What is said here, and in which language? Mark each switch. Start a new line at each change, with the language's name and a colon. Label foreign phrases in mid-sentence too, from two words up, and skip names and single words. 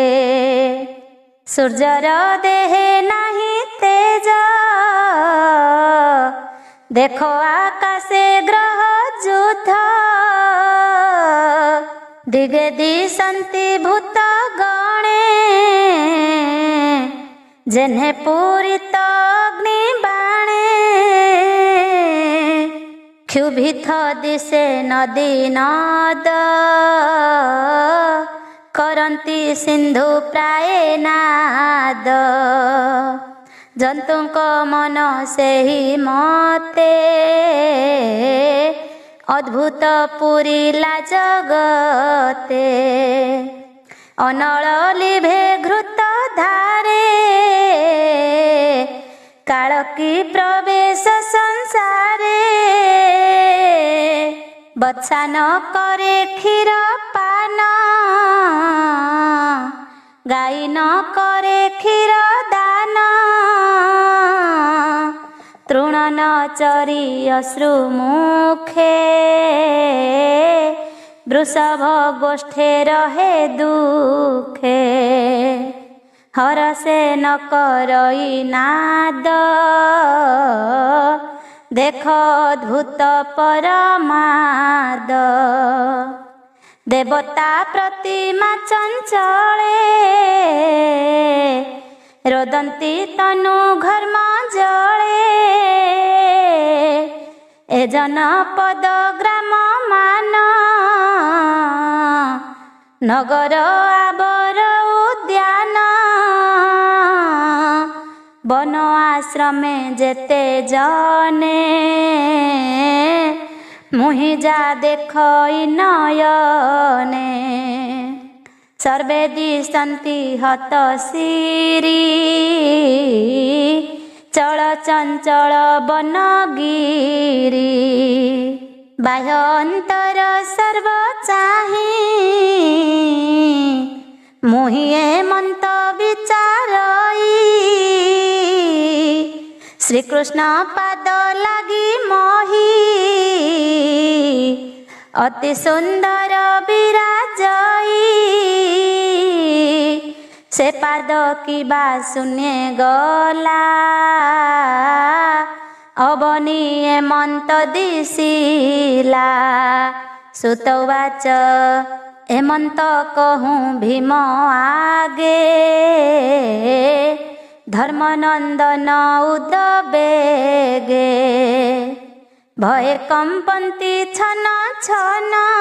Odia: ସୂର୍ଯ୍ୟର ଦେହେ ନାହିଁ ତେଜ ଦେଖ ଆକାଶେ ଗ୍ରହ ଯୁଦ୍ଧ। ଦିଗେ ଦିଶନ୍ତି ଭୂତ ଗଣେ ଯେହ୍ନେ ପୂରିତ ଅଗ୍ନି ବାଣେ। କ୍ଷୁଭିତ ଦିଶେ ନଦୀ ନଦ କରନ୍ତି ସିନ୍ଧୁ ପ୍ରାୟ ନାଦ। ଜନ୍ତୁକ ମନ ସେହି ମତେ ଅଦ୍ଭୁତ ପୁରୀଲା ଜଗତେ। ଅନଳ ଲିଭେ ଘୃତ ଧାରେ କାଳକୀ ପ୍ରବେଶ ସଂସାରେ। ବତ୍ସା ନ କରେ କ୍ଷୀର ପାନ ଗାଈ ନ କରେ କ୍ଷୀର ଦାନ। ତୃଣ ନ ଚରୀ ଅଶ୍ରୁ ମୁଖେ ବୃଷଭ ଗୋଷ୍ଠେ ରହେ ଦୁଖେ। ହରସେ ନ କରଈ ନାଦ ଦେଖ ଅଦ୍ଭୁତ ପରମାଦ। ଦେବତା ପ୍ରତିମା ଚଞ୍ଚଳେ ରୋଦନ୍ତୀ ତନୁ ଘର୍ମ ଜଳେ। ଏ ଜନପଦ ଗ୍ରାମ ମାନ ନଗର ଆବର ଉଦ୍ୟାନ। ବନ ଆଶ୍ରମେ ଯେତେ ଜନେ ମୁହି ଯା ଦେଖଈ ନୟନେ। ସର୍ବେ ଦିଶନ୍ତି ହତ ଶିରୀ ଚଳ ଚଞ୍ଚଳ ବନଗିରୀ। ବାହ୍ୟ ଅନ୍ତର ସର୍ବ ଚାହୀ ମୁହିଏ ମନ୍ତ ବିଚାରଈ। ଶ୍ରୀ କୃଷ୍ଣ ପାଦ ଲାଗୀ ମୋହୀ ଅତି ସୁନ୍ଦର ବିରାଜଈ। ସେ ପାଦ କୀ ବା ସୁନେ ଗଲା ଅବନୀ ମନ୍ତ ଦିଶିଲା। ସୁତବାଚ ହେମନ୍ତ କହୂଁ ଭୀମ ଆଗେ ଧର୍ମନନ୍ଦନ ଉଦବେଗେ ଭୟ କମ୍ପନ୍ତି ଛନ ଛନ